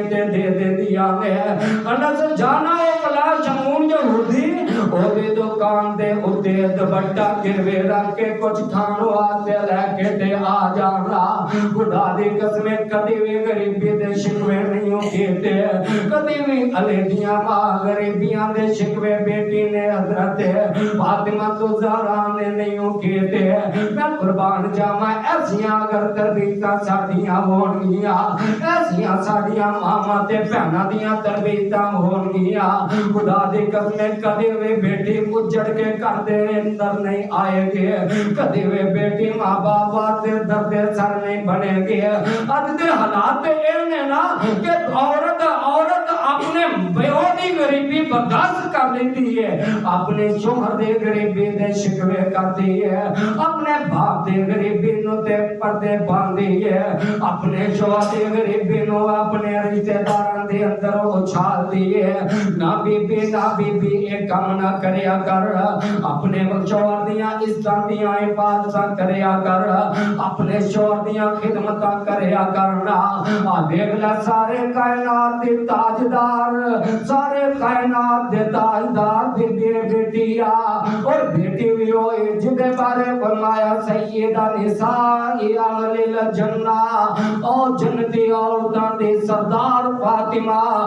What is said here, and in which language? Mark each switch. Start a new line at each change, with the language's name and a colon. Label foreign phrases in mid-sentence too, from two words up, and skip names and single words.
Punjabi: دے دیا نے انس جانا ہے فلاں شمون یہودی او دی دکان دے اوتے دوپٹہ گروے رکھ کے کچھ کھان واسطے لے کے تے آ جانا خدا دی قسم کدی بھی غریبی دے شکوے نہیں ہوتے کدی بھی علی دیاں ماں غریبیاں دے شکوے بیٹی نے حضرت فاطمہ تو زہرا نے نہیں ہوتے میں قربان جاواں ایسیاں اگر تربیتاں ساڈیاں ہون گیاں ایسیاں ساڈیاں ماما تے بہناں دیاں تربیتاں ہون گیاں خدا دی قسم کدی وی بیٹی اجڑ کے گھر دے اندر نہیں آئے گے کدی وی بیٹی ماں باپ واسطے درد سر نہیں بنے گے اج دے حالات اے نے نا کہ عورت اپنے بیوہ دی غریبی برداشت کر لیتی ہے اپنے شوہر دے غریبی دے شکوے کرتی ہے اپنے باپ دے غریبی نو تے پردے باندھی ہے اپنے شوہر دے غریبی نو اپنے رشتہ داراں دے اندر اچھال دی ہے نہ بی بی ایک کام نہ کریا کر اپنے شوہر دیاں عزتاں دیاں حفاظتاں کریا کر اپنے شوہر دیاں خدمتاں کریا کرنا آ دیکھ لے سارے کائنات دے تاجدار سارے کائنات دے تاجدار دی بیٹی اور بیٹی بھی ہوئی جدے بارے فرمایا
Arabic: سیدہ نساء اہل الجنہ
Punjabi: او جنتی عورتاں دی سردار فاطمہ